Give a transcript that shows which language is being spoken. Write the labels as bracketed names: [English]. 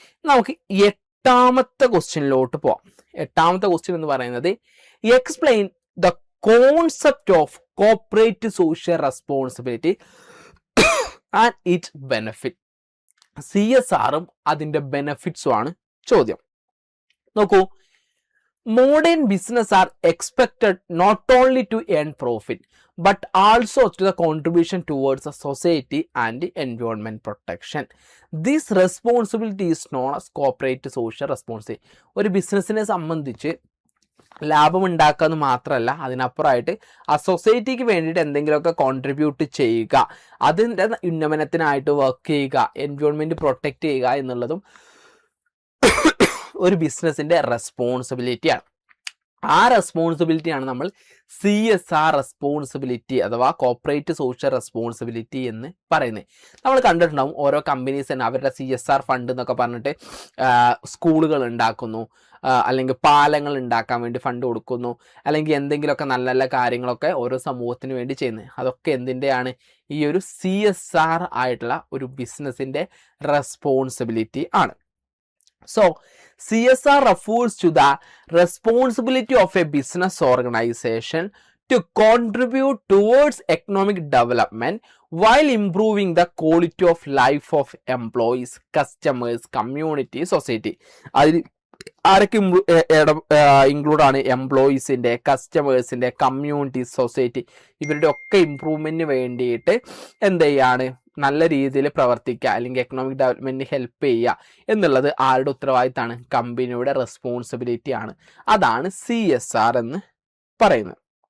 [Malayalam] നമുക്ക് 8ാമത്തെ ക്വസ്റ്റ്യനിലോട്ട് പോവാം. 8ാമത്തെ ക്വസ്റ്റ്യൻ എന്ന് പറയുന്നത് [English] Explain the concept of corporate social responsibility and its benefit. [Malayalam] CSRും അതിൻ്റെ ബെനിഫിറ്റ്സും ആണ് ചോദ്യം. [English] നോക്കൂ, modern business are expected not only to earn profit but also to the contribution towards the society and the environment protection. This responsibility is known as corporate social responsibility. [Malayalam] ഒരു ബിസിനസ്സിനെ സംബന്ധിച്ച് ലാഭം ഉണ്ടാക്കുക എന്ന് മാത്രമല്ല, അതിനപ്പുറമായിട്ട് ആ സൊസൈറ്റിക്ക് വേണ്ടിയിട്ട് എന്തെങ്കിലുമൊക്കെ കോൺട്രിബ്യൂട്ട് ചെയ്യുക, അതിൻ്റെ ഉന്നമനത്തിനായിട്ട് വർക്ക് ചെയ്യുക, എൻവയോൺമെൻറ്റ് പ്രൊട്ടക്റ്റ് ചെയ്യുക എന്നുള്ളതും ഒരു ബിസിനസ്സിൻ്റെ റെസ്പോൺസിബിലിറ്റിയാണ്. ആ റെസ്പോൺസിബിലിറ്റിയാണ് നമ്മൾ CSR റെസ്പോൺസിബിലിറ്റി അഥവാ കോർപ്പറേറ്റ് സോഷ്യൽ റെസ്പോൺസിബിലിറ്റി എന്ന് പറയുന്നത്. നമ്മൾ കണ്ടിട്ടുണ്ടാവും ഓരോ കമ്പനീസ് തന്നെ അവരുടെ CSR ഫണ്ട് എന്നൊക്കെ പറഞ്ഞിട്ട് സ്കൂളുകൾ ഉണ്ടാക്കുന്നു, അല്ലെങ്കിൽ പാലങ്ങൾ ഉണ്ടാക്കാൻ വേണ്ടി ഫണ്ട് കൊടുക്കുന്നു, അല്ലെങ്കിൽ എന്തെങ്കിലുമൊക്കെ നല്ല നല്ല കാര്യങ്ങളൊക്കെ ഓരോ സമൂഹത്തിന് വേണ്ടി ചെയ്യുന്നത്. അതൊക്കെ എന്തിൻ്റെയാണ്? ഈ ഒരു CSR ആയിട്ടുള്ള ഒരു ബിസിനസ്സിൻ്റെ റെസ്പോൺസിബിലിറ്റി ആണ്. [English] So, CSR refers to the responsibility of a business organization to contribute towards economic development while improving the quality of life of employees, customers, community, society. [Malayalam] ആരൊക്കെ ഇൻക്ലൂഡ് ആണ്? എംപ്ലോയീസിൻ്റെ, കസ്റ്റമേഴ്സിൻ്റെ, കമ്മ്യൂണിറ്റി, സൊസൈറ്റി, ഇവരുടെ ഒക്കെ ഇമ്പ്രൂവ്മെൻറ്റിന് വേണ്ടിയിട്ട് എന്ത് ചെയ്യാണ്? നല്ല രീതിയിൽ പ്രവർത്തിക്കുക അല്ലെങ്കിൽ എക്കണോമിക് ഡെവലപ്മെൻറ്റിന് ഹെൽപ്പ് ചെയ്യുക എന്നുള്ളത് ആരുടെ ഉത്തരവാദിത്തമാണ്? കമ്പനിയുടെ റെസ്പോൺസിബിലിറ്റി ആണ്. അതാണ് CSR എന്ന് പറയുന്നത്.